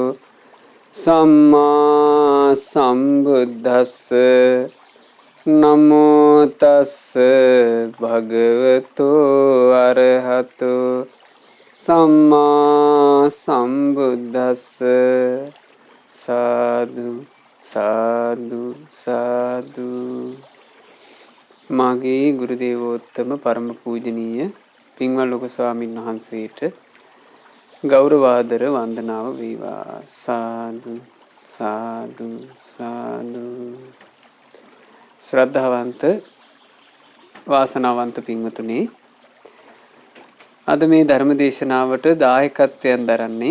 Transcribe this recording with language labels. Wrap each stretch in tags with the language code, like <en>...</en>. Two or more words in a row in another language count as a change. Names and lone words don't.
<pi>සම්මා සම්බුද්දස්ස නමෝ තස්ස භගවතෝ අරහතු සම්මා සම්බුද්දස්ස. සාදු සාදු සාදු.</pi> <si>මාගේ ගුරු දේවෝත්තම පරම පූජනීය පින්වත් ලොකු ස්වාමීන් වහන්සේට ගෞරවාදර වන්දනාව වේවා.</si> <pi>සාදු සාදු සාදු.</pi> <si>ශ්‍රද්ධාවන්ත වාසනාවන්ත පින්වතුනි, අද මේ ධර්ම දේශනාවට දායකත්වයෙන් දරන්නේ</si>